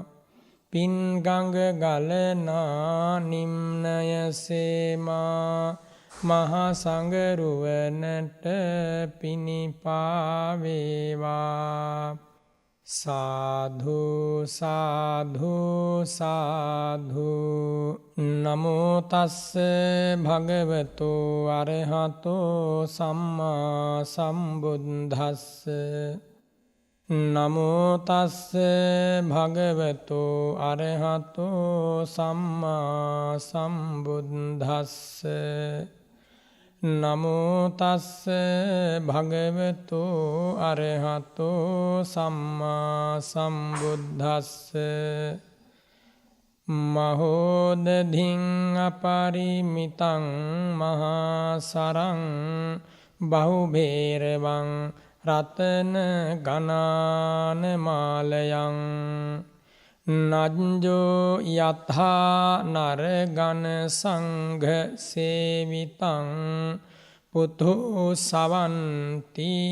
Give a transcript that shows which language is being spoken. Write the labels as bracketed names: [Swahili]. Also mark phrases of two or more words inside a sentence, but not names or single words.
[Sinhala] පින් ගඟ ගලනා නිම්නය සේමා මහා සංගරුවනට පිනිපා වේවා [Pali] සාධු සාධු සාධු නමෝ තස්ස භගවතු අරහතෝ සම්මා සම්බුද්දස්ස නමෝ තස්ස භගවතු අරහතෝ සම්මා සම්බුද්දස්ස නමෝ තස්ස භගවතු අරහතෝ සම්මා සම්බුද්දස්ස මහෝදධින් අපරිමිතං මහා සරං බහුබේරවං රතන ගනාන මාලයං නජ්ජෝ යථා නරගන සංඝ සේවිතං පුතෝ සවන්ති